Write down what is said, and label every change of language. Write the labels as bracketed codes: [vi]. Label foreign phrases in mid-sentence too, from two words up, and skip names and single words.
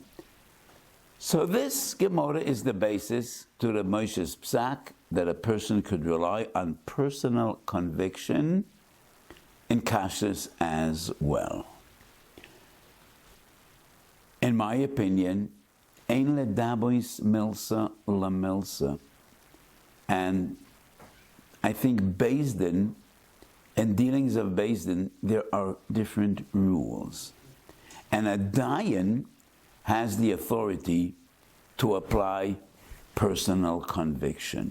[en] So this Gemara is the basis to Rav Moshe's psak that a person could rely on personal conviction in kashrus as well. In my opinion, [he] ein ledabois milsa la milsa, [en] and I think [he] Beis Din [en] and dealings of [he] Beis Din, [en] there are different rules. And a dayan has the authority to apply personal conviction.